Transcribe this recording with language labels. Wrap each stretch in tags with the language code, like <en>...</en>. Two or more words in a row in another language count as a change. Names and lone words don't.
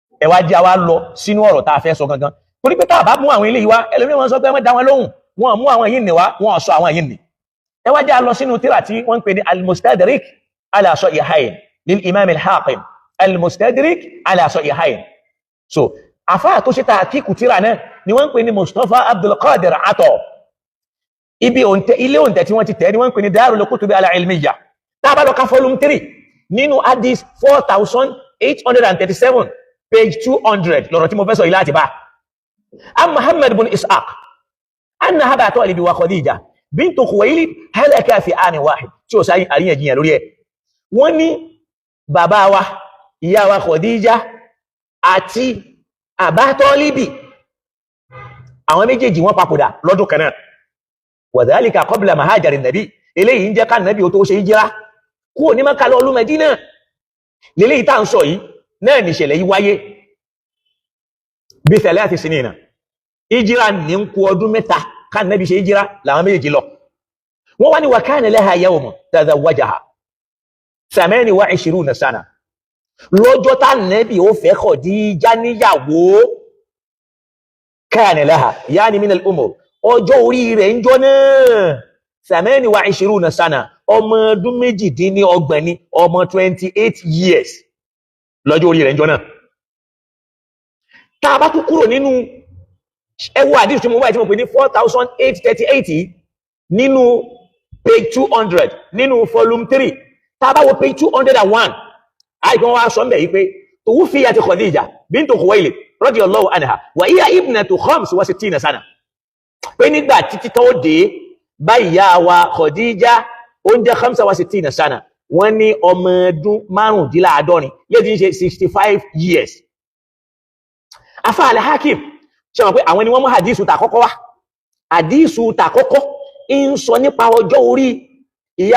<yo>ẹ wá jẹ́ wá lọ sínú ọ̀rọ̀ tá a fẹ́ sọ gangan torí pé tá a bá mú àwọn eléyìí wá ẹlòmíràn wọn sọ pé wọ́n dá wọn lóhùn wọn mú àwọn yìí ní wá wọn sọ àwọn yìí ní ẹ wá jẹ́ lọ sínú tírà tí wọ́n ń pè ní al-Mustadrik ala Sahihayn lil Imam al-Hakim al-Mustadrik ala Sahihayn so àfáà tó ṣe tàkíkù tírà náà ni wọ́n ń pè ní Mustafa Abdul Qadir Ato ibi ilé òǹtẹ̀ tí wọ́n ti tẹ̀ ni wọ́n ń pè ní Darul Kutubi al-Ilmiyya tá a bá lọ ka volume 3 nínú hadith 4837 page 200 lọ́rọ̀ tí mo fẹ́ sọ yìí láti bá am Muhammad bin Ishaq anna Aba Talib wa Khadija bintu Khuwaylid</yo> <ar>هلكا في عام واحد</ar> <yo>tí ó sáyìn àríyànjiyàn lórí ẹ̀ wọ́n ní bàbá wa ìyá wa Khadija àti Aba Talib àwọn méjèèjì wọ́n papòdà lọ́dún kan náà</yo> <ar>وذلك قبل مهاجر النبي</ar> <yo>eléyìí ń jẹ́ ká nabi ó tó ṣe hijira kúrò ní Mákà lọ ìlú Mẹ́dínà lélẹ́yìí tá ń sọ yìí náà ní ìṣẹ̀lẹ̀ yìí wáyé bí</yo> <ar>ثلاث سنين</ar> <yo>hijira ní ń kú ọdún 3 ká nabi ṣe hijira làwọn méjèèjì lọ wọ́n wá ní</yo> <ar>وكان لها يوم تزوجها 28 سنة</ar> <yo>lọ́jọ́ tá nabi ó fẹ́ Khadija níyàwó</yo> <ar>كان لها يعني من العمر</ar> <yo>ọjọ́ orí rẹ̀ ń jọ náà 28 sana ọmọ ọdún 28 ní ọmọ 28 years lọ́jọ́ orí rẹ̀ ń jọ náà tá a bá tún kúrò nínú ẹwọ́ àdíṣù tí mo wáyé tí mo pè ní 4838 nínú page 200 nínú volume 3 tá a bá wo page 201 àìkọ́ wá sọ mẹ́ yí pé</yo> <ar>توفيت خديجة بنت خويلد رضي الله عنها وهي ابنة 65 سنة</ar> <yo>pé nígbà títí tó dé bá ìyá wa Khadija ó ń jẹ́ 65 sana wọ́n ní ọmọ ọdún 75 yẹ́ ti ń ṣe 65 years afá al-Hakim ṣe mọ̀ pé àwọn ni wọ́n mú hadithu tàkọ́kọ́ wá hadithu tàkọ́kọ́ ń sọ nípa ọjọ́ orí ìyá</yo>